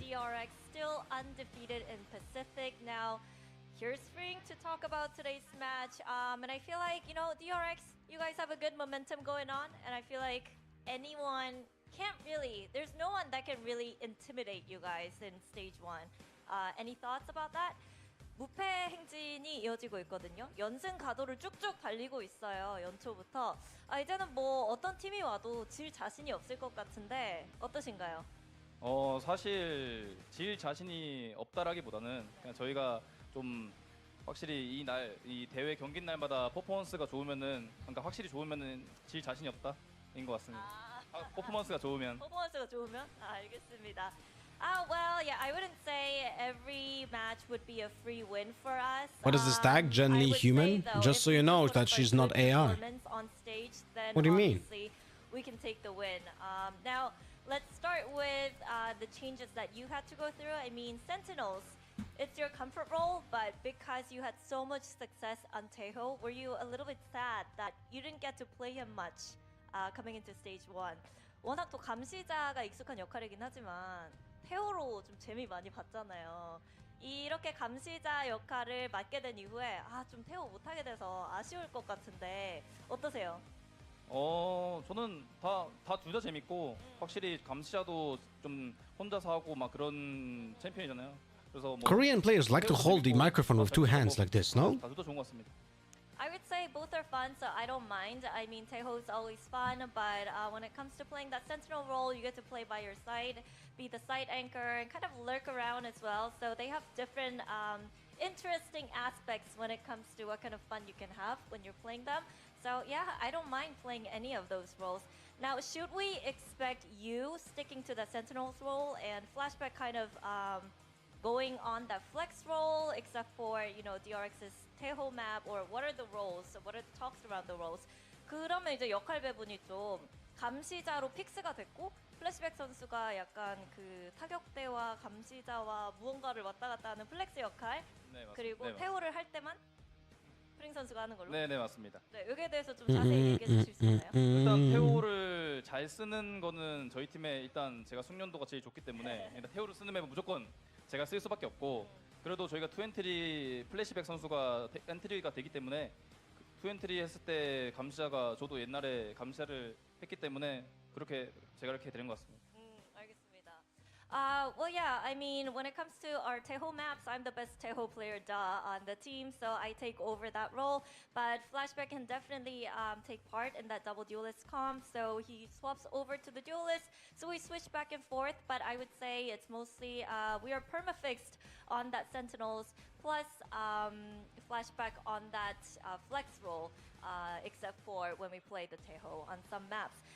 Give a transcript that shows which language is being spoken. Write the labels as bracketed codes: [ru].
[en] DRX still undefeated in Pacific. Now, here's Spring to talk about today's match. And I feel like, DRX, you guys have a good momentum going on, and I feel like anyone can't really, there's no one that can really intimidate you guys in stage 1. Any thoughts about that? [ko] 무패 행진이 이어지고 있거든요. 연승 가도를 쭉쭉 달리고 있어요. 연초부터. 이제는 뭐 어떤 팀이 와도 질 자신이 없을 것 같은데 어떠신가요? 사실 질 자신이 없다라기보다는 그냥 저희가 좀 확실히 이 대회 경기 날마다 퍼포먼스가 좋으면은, 그러니까 확실히 좋으면은 질 자신이 없다인 것 같습니다. 퍼포먼스가 좋으면. 퍼포먼스가 좋으면? 알겠습니다. [en] Well, yeah, I wouldn't say every match would be a free win for us. What is this tag? Gen.G human? Just so you know that she's not AI. On stage, then what do you mean? We can take the win. Now, let's start with the changes that you had to go through. I mean, Sentinels, it's your comfort role, but because you had so much success on Taeho, were you a little bit sad that you didn't get to play him much coming into stage 1? [ko] 워낙 또 감시자가 익숙한 역할이긴 하지만 태호로 좀 재미 많이 봤잖아요. 이렇게 감시자 역할을 맡게 된 이후에 좀 태호 못하게 돼서 아쉬울 것 같은데 어떠세요? 저는 다 둘 다 재밌고 확실히 감시자도 좀 혼자서 하고 막 그런 챔피언이잖아요. 그래서 [en] Korean players like to hold the microphone with two hands like this, no? [ko] 다 둘 다 좋은 것 같습니다. [en] I would say both are fun, so I don't mind. I mean, Taeho is always fun, but when it comes to playing that sentinel role, you get to play by your side, be the side anchor, and kind of lurk around as well. So they have different interesting aspects when it comes to what kind of fun you can have when you're playing them. So yeah, I don't mind playing any of those roles. Now, should we expect you sticking to the sentinel's role and Flashback kind of going on that flex role, except for, DRX's Taeho map, or what are the roles? What are the talks around the roles? [ko] 그러면 이제 역할 배분이 좀 감시자로 픽스가 됐고, 플래시백 선수가 약간 그 타격대와 감시자와 무언가를 왔다 갔다 하는 플렉스 역할, 그리고 태호를 할 때만 프링 선수가 하는 걸로. 네, 맞습니다. 네, 여기에 대해서 좀 자세히 얘기해 주실 수 있나요? 일단 태호를 잘 쓰는 거는 저희 팀에 일단 제가 숙련도가 제일 좋기 때문에 일단 태호를 쓰는 맵은 무조건 제가 쓸 수밖에 없고, 그래도 저희가 투엔트리 플래시백 선수가 엔트리가 되기 때문에 투엔트리 했을 때 감시자가 저도 옛날에 감시자를 했기 때문에 제가 이렇게 되는 것 같습니다. 알겠습니다. [en] Well, yeah, I mean, when it comes to our Taeho maps, I'm the best Taeho player on the team, so I take over that role. But Flashback can definitely take part in that double duelist comp, so he swaps over to the duelist. So we switch back and forth, but I would say it's mostly we are permafixed on that Sentinels, plus Flashback on that flex role, except for when we play the Taeho on some maps.